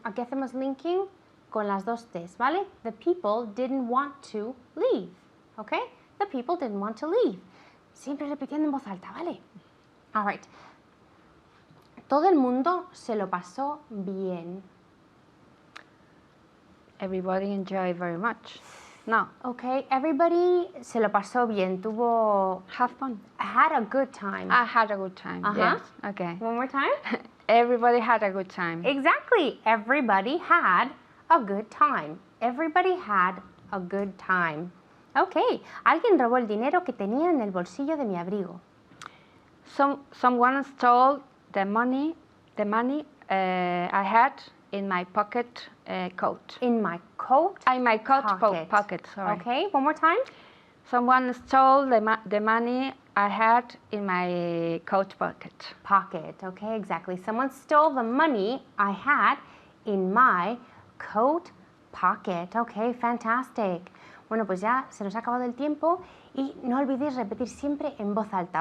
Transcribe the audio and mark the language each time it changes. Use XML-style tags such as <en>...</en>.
<es>Aquí hacemos linking con las dos T's, ¿vale?</es> <en>The people didn't want to leave. Okay? The people didn't want to leave.</en> <es>Siempre repitiendo en voz alta, ¿vale?</es> <en>All right.</en> <es>Todo el mundo se lo pasó bien.</es> <en>Everybody enjoyed very much. No. Okay, everybody</en> <es>se lo pasó bien. Tuvo.</es> <en>Have fun. Had a good time. I had a good time. Yes. Okay. One more time. Everybody had a good time. Exactly. Everybody had a good time. Everybody had a good time. Okay.</en> <es>Alguien robó el dinero que tenía en el bolsillo de mi abrigo.</es> <en>Someone stole the money I had in my pocket coat. In my coat. In my coat pocket. Sorry. Okay. One more time. Someone stole the money I had in my coat pocket. Pocket. Okay, exactly. Someone stole the money I had in my coat pocket. Okay, fantastic.</en> <es>Bueno, pues ya se nos ha acabado el tiempo y no olvidéis repetir siempre en voz alta.</es>